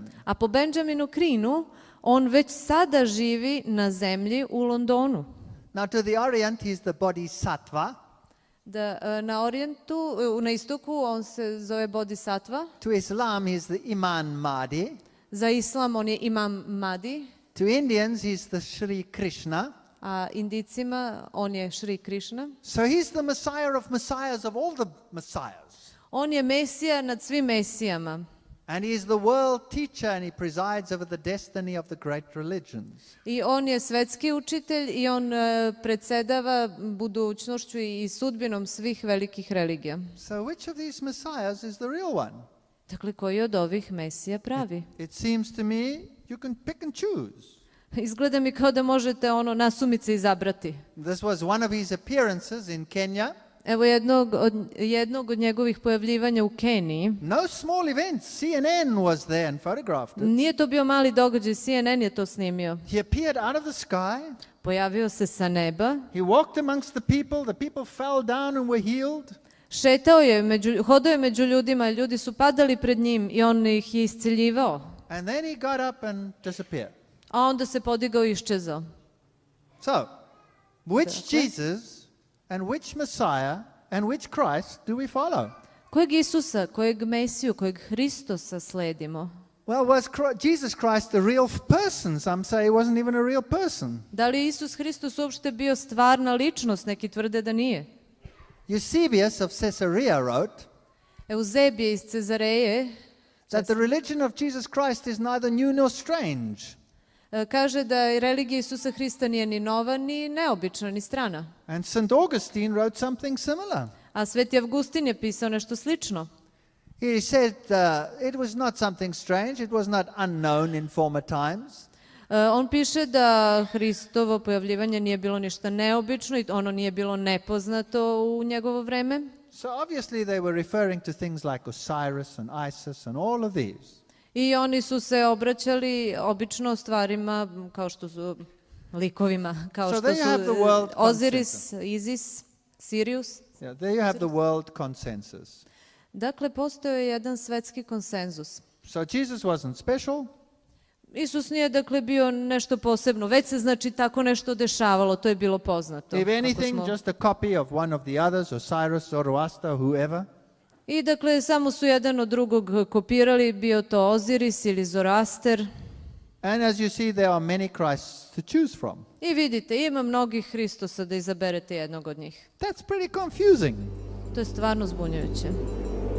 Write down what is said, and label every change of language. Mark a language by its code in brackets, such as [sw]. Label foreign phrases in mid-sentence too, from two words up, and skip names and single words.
[sr] A po Benjaminu Crinu, on već sada živi na zemlji u Londonu. [en] Now to the Orient, he's the Bodhisattva. [sr] Na istoku on se zove Bodhisattva. [en] To Islam, he's the Imam Mahdi. [sr] Za Islam on je Imam Mahdi. [en] To Indians, he's the Sri Krishna. [sr] A Indicima on je Šri Krišna. [en] So he's the Messiah of Messiahs of all the Messiahs. [sr] On je Mesija nad svim Mesijama. [en] And he is the world teacher and he presides over the destiny of the great religions. [sr] I on je svetski učitelj i on predsedava budućnošću i sudbinom svih velikih religija. [en] So which of these Messiahs is the real one? [sr] Dakle, koji od ovih Mesija pravi? [en] It seems to me you can pick and choose. [sr] Izgleda mi kao da možete nasumice izabrati. [en] This was one of his appearances in Kenya. [sr] Evo jednog od njegovih pojavljivanja u Keniji. [en] No small event. CNN was there and photographed it. [sr] Nije to bio mali događaj, CNN je to snimio. [en] He appeared out of the sky. [sr] Pojavio se sa neba. [en] He walked amongst the people fell down and were healed. [sr] Hodao je među ljudima, ljudi su padali pred njim i on ih je isceljivao. [en] And then he got up and disappeared. [sr] a onda se podigao i iščezao. [en] So, which [sr] Dakle. [en] Jesus and which Messiah and which Christ do we follow? [sr] Kojeg Isusa, kojeg Mesiju, kojeg Hristosa sledimo? [en] Well, was Jesus Christ the real person? Some say he wasn't even a real person. [sr] Da li je Isus Hristos uopšte bio stvarna ličnost? Neki tvrde da nije. [en] Eusebius of Caesarea wrote [sr] Euzebije iz Cezareje [en] that the religion of Jesus Christ is neither new nor strange. [sr] kaže da religija Isusa Hrista nije ni nova, ni neobična, ni strana. [en] And St. Augustine wrote something similar. [sr] A Sveti Avgustin je pisao nešto slično. [en] He said it was not something strange, it was not unknown in former times. [sr] On piše da Hristovo pojavljivanje nije bilo ništa neobično i ono nije bilo nepoznato u njegovo vreme. [en] So obviously they were referring to things like Osiris and Isis and all of these. [sr] I oni su se obraćali obično stvarima kao što su likovima, kao [en] So [sr] što [en] there you have the [sr] su [en] world [sr] Osiris, Isis, Sirius. [en] Yeah, there you have the world consensus. [sr] Dakle, postoje jedan svetski konsenzus. [en] So Jesus wasn't special. [sr] Isus nije dakle bio nešto posebno, već se znači tako nešto dešavalo, to je bilo poznato. [en] If [sr] Ako [en] anything, [sr] smo- [en] just a copy of one of the others, Osiris, Zoroaster, whoever. [sr] I dakle, samo su jedan od drugog kopirali, bio to Oziris ili Zoroaster. [en] And as you see, there are many Christs to choose from. [sr] I vidite, ima mnogih Hristosa da izaberete jednog od njih. [en] That's pretty confusing. [sr] To je stvarno zbunjujuće.